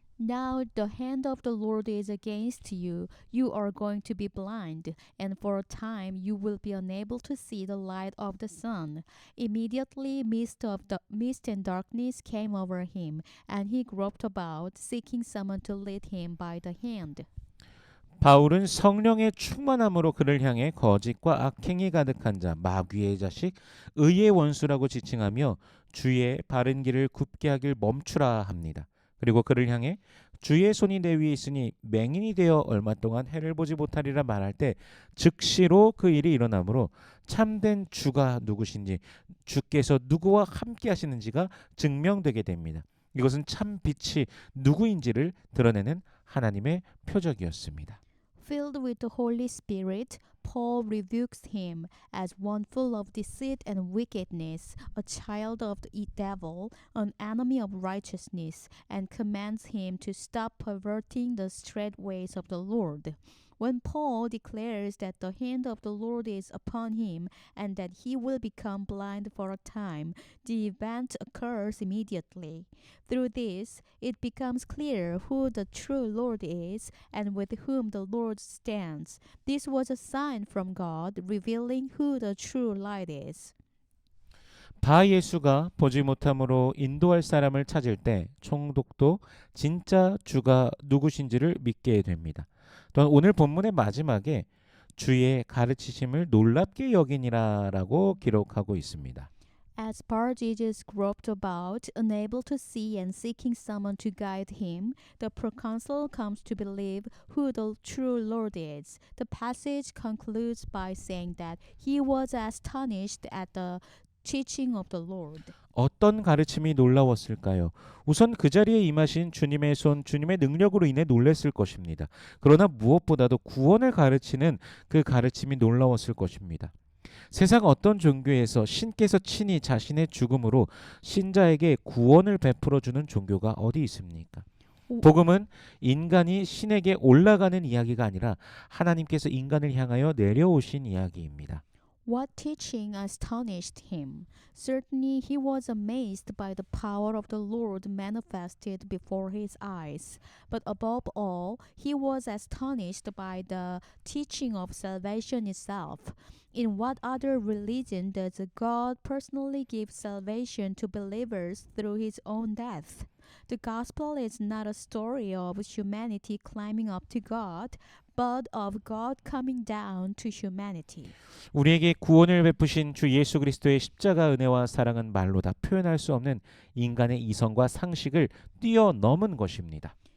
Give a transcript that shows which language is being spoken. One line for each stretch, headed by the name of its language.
English: Now the hand of the Lord is against you. You are going to be blind, and for a time you will be unable to see the light of the sun. Immediately mist and darkness came over him, and he groped about, seeking someone to lead him by the hand.
Korean: 바울은 성령의 충만함으로 그를 향해 거짓과 악행이 가득한 자 마귀의 자식 의의 원수라고 지칭하며 주의 바른 길을 굽게 하길 멈추라 합니다. 그리고 그를 향해 주의 손이 내 위에 있으니 맹인이 되어 얼마 동안 해를 보지 못하리라 말할 때 즉시로 그 일이 일어나므로 참된 주가 누구신지 주께서 누구와 함께 하시는지가 증명되게 됩니다. 이것은 참 빛이 누구인지를 드러내는 하나님의 표적이었습니다.
English: Filled with the Holy Spirit, Paul rebukes him as one full of deceit and wickedness, a child of the devil, an enemy of righteousness, and commands him to stop perverting the straight ways of the Lord. When Paul declares that the hand of the Lord is upon him and that he will become blind for a time, the event occurs immediately. Through this, it becomes clear who the true Lord is and with whom the Lord stands. This was a sign from God revealing who the true light is.
Korean: 바 예수가 보지 못함으로 인도할 사람을 찾을 때 총독도 진짜 주가 누구신지를 믿게 됩니다. 또한 오늘 본문의 마지막에 주의 가르치심을 놀랍게 여기니라라고 기록하고 있습니다.
English: As Bar Jesus groped about, unable to see and seeking someone to guide him, the proconsul comes to believe who the true Lord is. The passage concludes by saying that he was astonished at the teaching of the Lord.
Korean: 어떤 가르침이 놀라웠을까요? 우선 그 자리에 임하신 주님의 손, 주님의 능력으로 인해 놀랐을 것입니다. 그러나 무엇보다도 구원을 가르치는 그 가르침이 놀라웠을 것입니다. 세상 어떤 종교에서 신께서 친히 자신의 죽음으로 신자에게 구원을 베풀어 주는 종교가 어디 있습니까? 복음은 인간이 신에게 올라가는 이야기가 아니라 하나님께서 인간을 향하여 내려오신 이야기입니다.
English: What teaching astonished him? Certainly he was amazed by the power of the Lord manifested before his eyes. But above all, he was astonished by the teaching of salvation itself. In what other religion does God personally give salvation to believers through his own death? The gospel is not a story of humanity climbing up to God, but of God coming down to humanity.
Korean: 우리에게 구원을 베푸신 주 예수 그리스도의 십자가 은혜와 사랑은 말로 다 표현할 수 없는 인간의 이성과 상식을 뛰어넘은 것입니다.